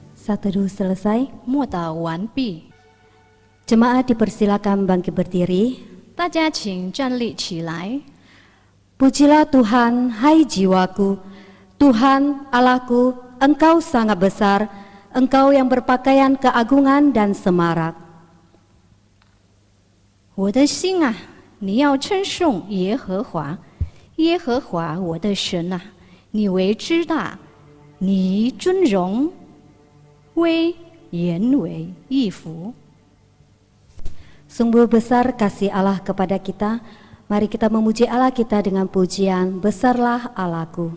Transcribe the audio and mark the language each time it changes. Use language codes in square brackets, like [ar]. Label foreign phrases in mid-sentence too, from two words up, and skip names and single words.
[id] Saat teduh selesai, [zh] 默祷完毕， [id] jemaat dipersilakan bangkit berdiri. [zh] 大家请站立起来。 [id] Pujilah Tuhan, hai jiwaku. Tuhan Allahku, Engkau sangat besar. Engkau yang berpakaian keagungan dan semarak. [zh] 我的心啊，你要称颂耶和华，耶和华我的神啊，你为之大，你尊荣威严为一服。 [id] Sungguh besar kasih Allah kepada kita. Mari kita memuji Allah kita dengan pujian, besarlah Allahku.